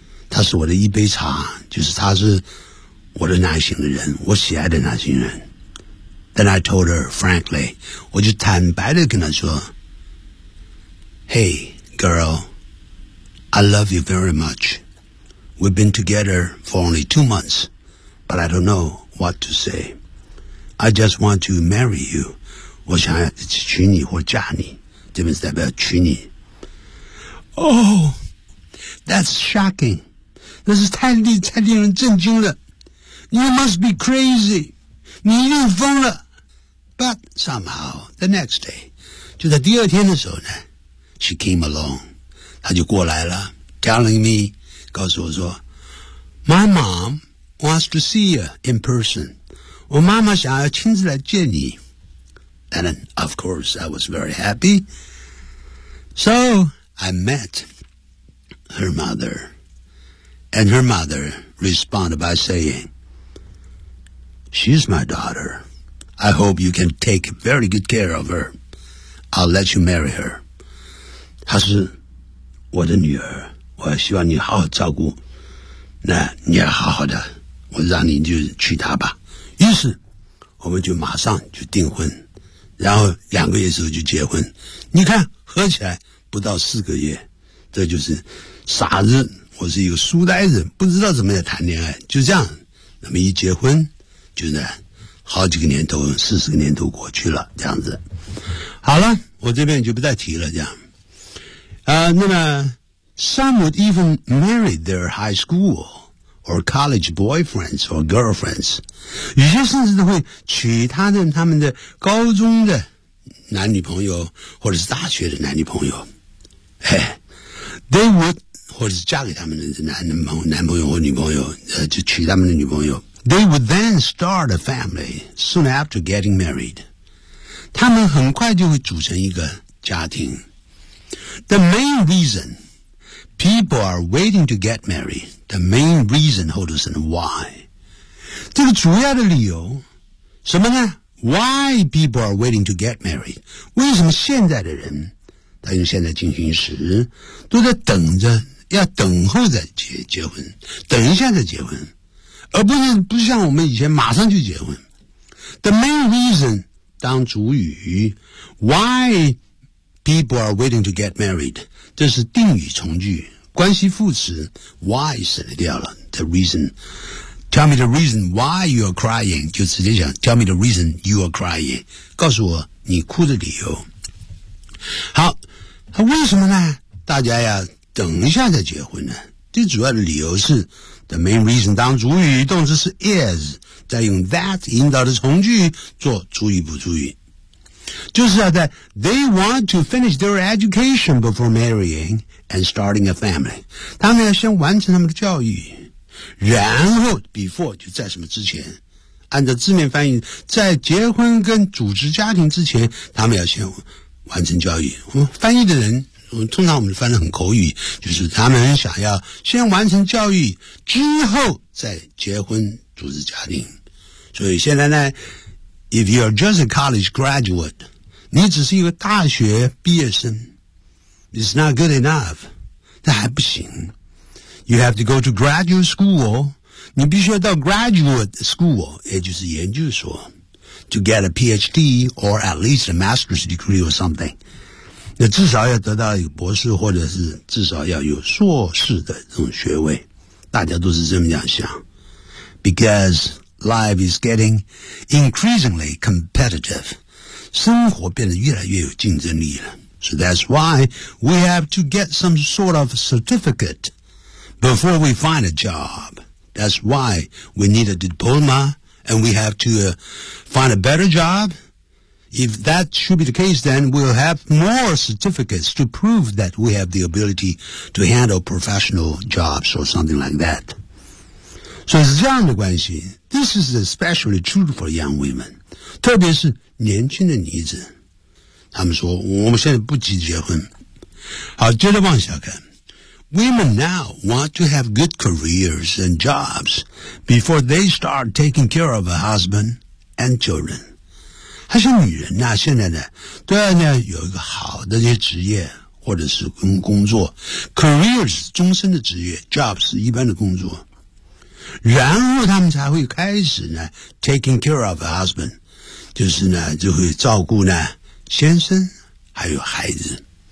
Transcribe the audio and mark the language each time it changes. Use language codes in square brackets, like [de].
[zh] 她是我的一杯茶就是她是我的男性的人我喜爱的男性人 [en] Then I told her, frankly, [zh] 我就坦白地跟她说 [en] Hey, girl, I love you very much. We've been together for only 2 months, but I don't know what to say. I just want to marry you. [zh] 我想要娶你或嫁你。这边是代表娶你。 [en] Oh, that's shocking. [zh] 那是太令人震惊了。 [en] You must be crazy. [zh] 你一定疯了。 [en] But somehow, the next day, [zh] 就在第二天的时候呢 [en] she came along, [zh] 她就过来了 [en] telling me, [zh] 告诉我说 [en] my mom wants to see you in person, [zh] 我妈妈想要亲自来见你 [en] and then, of course, I was very happy, so I met her mother, and her mother responded by saying, she's my daughter,I hope you can take very good care of her. I'll let you marry her. [zh] 她是我的女儿，我希望你好好照顾。那你要好好的，我让你就娶她吧。于是我们就马上就订婚，然后两个月之后就结婚。你看合起来不到四个月，这就是傻子，我是一个书呆子，不知道怎么样谈恋爱，就这样。那么一结婚就呢好几个年头，四十个年头过去了，这样子。好了，我这边就不再提了，这样。那么 [en] ,some would even marry their high school or college boyfriends or girlfriends. [zh] 有些甚至都会娶他的他们的高中的男女朋友或者是大学的男女朋友。 [en] Hey, they would, [zh] 或者是嫁给他们的男朋友或女朋友就娶他们的女朋友。 [en] They would then start a family soon after getting married. [zh] 他们很快就会组成一个家庭。 [en] The main reason people are waiting to get married, the main reason, [zh] 或者是 [en] why. [zh] 这个主要的理由什么呢？ [en] Why people are waiting to get married? [zh] 为什么现在的人，他用现在进行时，都在等着，要等候着结婚，等一下再结婚。而不是像我们以前马上就结婚。 [en] The main reason [zh] 当主语 [en] ,why people are waiting to get married, [zh] 这是定语从句，关系副词 why 省掉了 [en] ,the reason, tell me the reason why you are crying, 就直接讲 tell me the reason you are crying, [zh] 告诉我你哭的理由。好，为什么呢？大家要等一下再结婚呢？最主要的理由是 [en] The main reason [zh] 当主语，动词是 is， 再用 that 引导的从句做主语补主语，就是要在 [en] they want to finish their education before marrying and starting a family， [zh] 他们要先完成他们的教育，然后 before 就在什么之前，按照字面翻译，在结婚跟组织家庭之前，他们要先完成教育。翻译的人通常我们翻得很口语，就是他们想要先完成教育之后再结婚组织家庭。所以现在呢， [en] If you are just a college graduate， [zh] 你只是一个大学毕业生， [en] It's not good enough， [zh] 这还不行。 [en] You have to go to graduate school， [zh] 你必须要到 [en] graduate school， [zh] 也就是研究所， [en] To get a PhD or at least a master's degree or something， [zh] 那至少要得到一个博士，或者是至少要有硕士的这种学位，大家都是这么样想。 [en] Because life is getting increasingly competitive， [zh] 生活变得越来越有竞争力了。 [en] So that's why we have to get some sort of certificate before we find a job. That's why we need a diploma and we have to find a better job. If that should be the case, then we'll have more certificates to prove that we have the ability to handle professional jobs or something like that. So it's [zh] 这样的关系。 [en] This is especially true for young women, [zh] 特别是年轻的女子。他们说我们现在不急结婚。好，接着往下看。 [en] Women now want to have good careers and jobs before they start taking care of a husband and children. [zh] 她是女人呢、啊、现在呢都要呢有一个好的一些职业或者是工作 careers 终身的职业 jobs 一般的工作，然后他们才会开始呢 [en] taking care of husband， [zh] 就是呢就会照顾呢先生还有孩子。